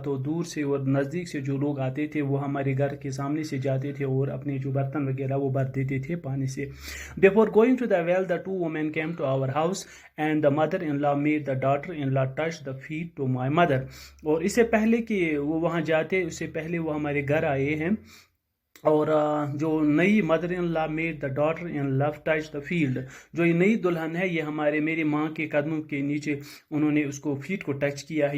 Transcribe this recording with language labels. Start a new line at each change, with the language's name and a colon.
Urdu: تو دور سے اور نزدیک سے جو لوگ آتے تھے وہ ہمارے گھر کے سامنے سے جاتے تھے اور اپنے جو برتن وغیرہ وہ بھر دیتے تھے پانی سے.
English: Before going to the well, the two women came to our house and the mother-in-law made the daughter-in-law touch the feet to my mother.
Urdu: اور اس سے پہلے کہ وہ وہاں جاتے, اس سے پہلے وہ ہمارے گھر آئے ہیں, اور جو نئی
English: mother in law made the daughter in law touch the field,
Urdu: جو یہ نئی دلہن ہے یہ میری ماں کے قدموں کے نیچے انہوں نے اس کو فیٹ کو ٹچ کیا ہے.